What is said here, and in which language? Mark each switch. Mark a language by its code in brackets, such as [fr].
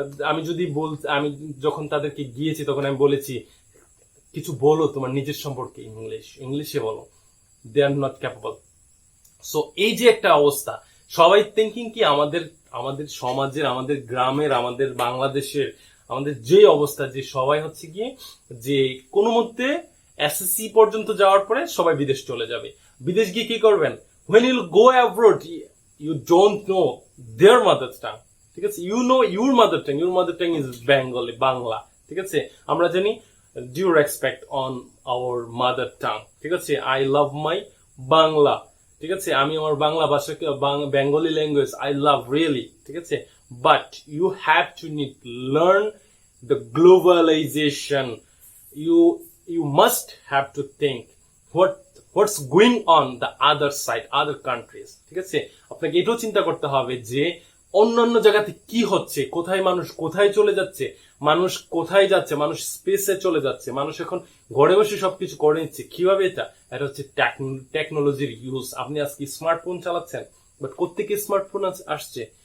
[bn] আমি যখন তাদেরকে গিয়েছি তখন আমি বলেছি কিছু বলো তোমার নিজের সম্পর্কে, ইংলিশে বলো। [en] They are not capable. [bn] সো এই যে একটা অবস্থা, সবাই থিঙ্কিং কি আমাদের সমাজের, আমাদের গ্রামের, আমাদের বাংলাদেশের, আমাদের যে অবস্থা, যে সবাই হচ্ছে গিয়ে যে কোনো মধ্যে এসএসসি পর্যন্ত যাওয়ার পরে সবাই বিদেশ চলে যাবে। বিদেশ গিয়ে কি করবেন? [en] when you go abroad you don't know their mother tongue, [bn] ঠিক আছে। [en] you know your mother tongue is Bengali, Bangla, [bn] ঠিক আছে। আমরা জানি [en] due respect on our mother tongue, [bn] ঠিক আছে। [en] I love my [bn] বাংলা, ঠিক আছে। আমি আমার বাংলা ভাষাকে, Bengali language [en] I love really, [bn] ঠিক আছে। [en] but you have to need learn the globalization. You must have to think what's going on the other side, other countries, [bn] ঠিক আছে। আপনাকে এটাও চিন্তা করতে হবে যে অন্যান্য জায়গাতে কি হচ্ছে, মানুষ কোথায় চলে যাচ্ছে, মানুষ কোথায় যাচ্ছে, মানুষ স্পেসে চলে যাচ্ছে, মানুষ এখন ঘরে বসে সবকিছু করে নিচ্ছে। কিভাবে? এটা হচ্ছে টেকনোলজির ইউজ। আপনি আজকে স্মার্টফোন চালাচ্ছেন, বাট কোত্থেকে স্মার্টফোন আসছে?